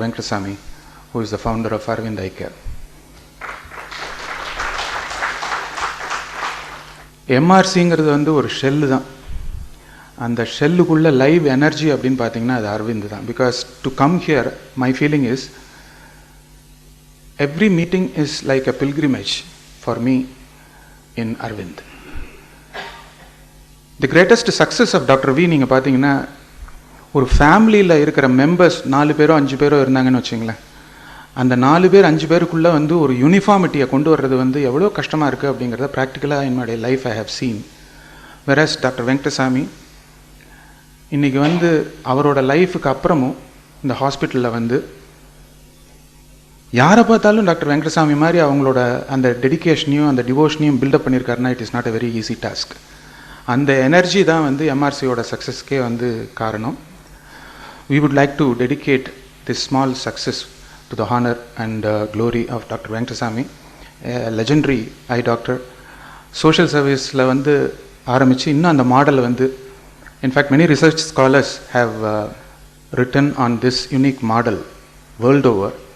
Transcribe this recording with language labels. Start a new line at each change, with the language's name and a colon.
English: Venkateswamy, who is the founder of Arvind Eye Care.
Tamil: MRCங்கிறது ஒரு shell தான். அந்த ஷெல்லுக்குள்ள live energy அப்படின்னு பார்த்தீங்கன்னா அது அரவிந்த் தான்.
English: Because to come here, my feeling is every meeting is like a pilgrimage for me in Arvind. The greatest success of Dr.
Tamil: V நீங்கள் பார்த்தீங்கன்னா, ஒரு ஃபேமிலியில் இருக்கிற மெம்பர்ஸ் 4 பேரோ 5 பேரோ இருந்தாங்கன்னு வச்சுங்களேன், அந்த 4 பேர் 5 பேருக்குள்ளே ஒரு யூனிஃபார்மிட்டியை கொண்டு வர்றது எவ்வளோ கஷ்டமாக இருக்குது அப்படிங்கிறத ப்ராக்டிக்கலாக என்னுடைய life
English: I have seen.
Tamil: Versus doctor Venkatasamy இன்றைக்கி அவரோட லைஃபுக்கு அப்புறமும் இந்த ஹாஸ்பிட்டலில் யாரை பார்த்தாலும் டாக்டர் வெங்கடசாமி மாதிரி அவங்களோட அந்த டெடிக்கேஷனையும் அந்த டிவோஷனையும் பில்டப் பண்ணியிருக்காருன்னா
English: It is not a very easy task.
Tamil: அந்த எனர்ஜி தான் எம்ஆர்சியோட சக்ஸஸ்க்கே காரணம்.
English: We would like to dedicate this small success to the honor and glory of Dr. Venkateswamy, a legendary eye doctor. Social serviceல
Tamil: ஆரம்பித்து இன்னும் அந்த model
English: in fact many research scholars have written on this unique model world over.